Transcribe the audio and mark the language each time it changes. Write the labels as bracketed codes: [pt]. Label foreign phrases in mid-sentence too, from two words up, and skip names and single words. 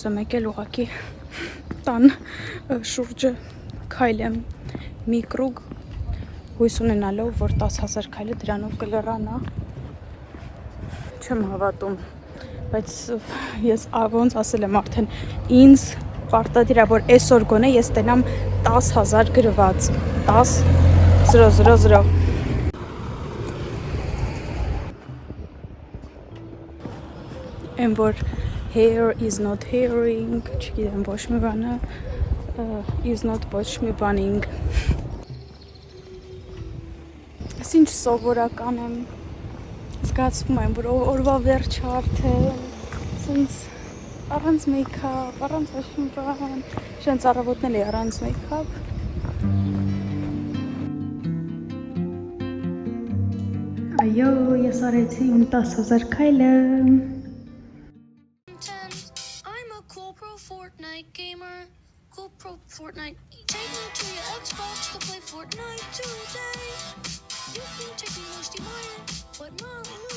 [hy] եմ եկել ուղղակի տան շուրջը քայլեմ մի կրուգ հույս ունենալով, որ 10,000 քայլը դրանով կլրանա, չեմ հավատում, բայց ես ոնց ասել եմ արդեն, ինձ պարտադիր է, որ այսօր գոնե ես տենամ 10,000 գրված, 10,000 Եմ որ [en] hair is not hairing, [hy] չգիտեմ ոչ մի բանը, [en] is not [hy] ոչ մի բանինգ, Ինչ սովորական եմ, զգացվում եմ, որ օրվա վերջը արդեն, սենց առանց մեյքափ, առանց ոչ մի բան, շենց առավոտն էլի առանց մեյքափ։ Այո, ես արեցի իմ 10,000 քայլը։ [en] I'm a cool pro Fortnite gamer. Cool pro Fortnite. Take me to your Xbox to play Fortnite today. You can take me Rusty Meyer, but not